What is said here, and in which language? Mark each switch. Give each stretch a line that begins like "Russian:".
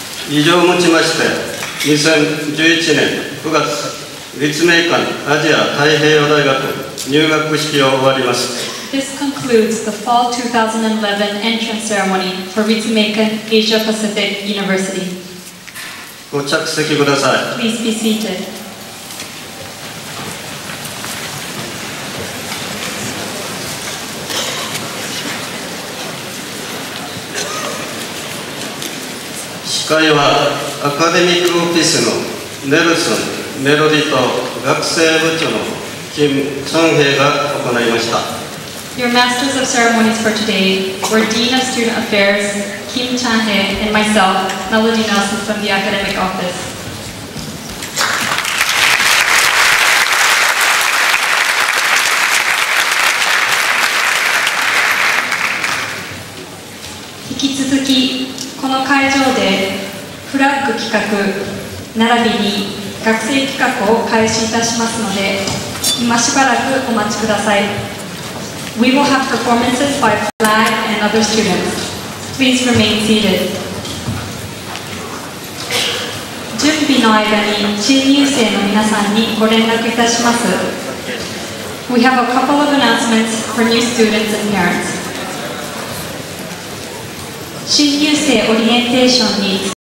Japanese: 以上をもちまして、2011年9月、立命館アジア太平洋大学入学式を終わります。
English: This concludes the fall 2011 entrance ceremony for Ritsumeikan Asia Pacific University.
Japanese: ご着席ください。
English: Please be seated.
Japanese: 司会はアカデミックオフィスのネルソン・メロディと学生部長のキム・ソンヘイが行いました。
English: Your masters of ceremonies for today were Dean of Student Affairs, Kim Chan-hye, and myself, Melody Nelson from the Academic Office.
Japanese: Ikitsuzuki, この会場でフラッグ企画並びに学生企画を開始いたしますので、今しばらくお待ちください。
English: We will have performances by flag and other students. Please remain seated.
Japanese: 準備の間に新入生の皆さんにご連絡いたします。
English: We have a couple of announcements for new students and parents.
Japanese: 新入生オリエンテーションに